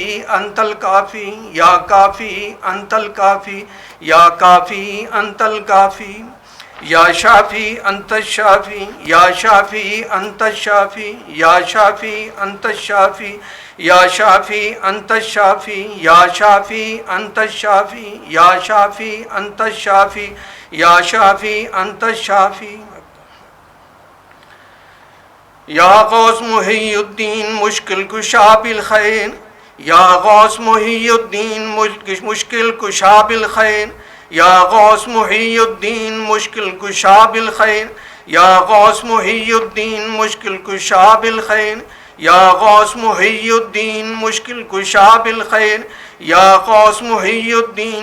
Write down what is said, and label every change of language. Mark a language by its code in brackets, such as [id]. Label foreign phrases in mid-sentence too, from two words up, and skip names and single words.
[ar] انت الکافی یا کافی انت الکافی یا کافی انت الکافی یا شافی انت الشافی یا شافی انت الشافی یا شافی انت الشافی یا شافی انت الشافی یا شافی انت الشافی یا شافی انت الشافی یا شافی انت الشافی یا غوث محی الدین مشکل کشا بالخیر یا غوث محی الدین مشکل کشا بالخیر یا غوث محی الدین مشکل کشا بالخیر یا غوث محی الدین مشکل کشا بالخیر یا غوث محی الدین مشکل کشا بالخیر یا غوث محی الدین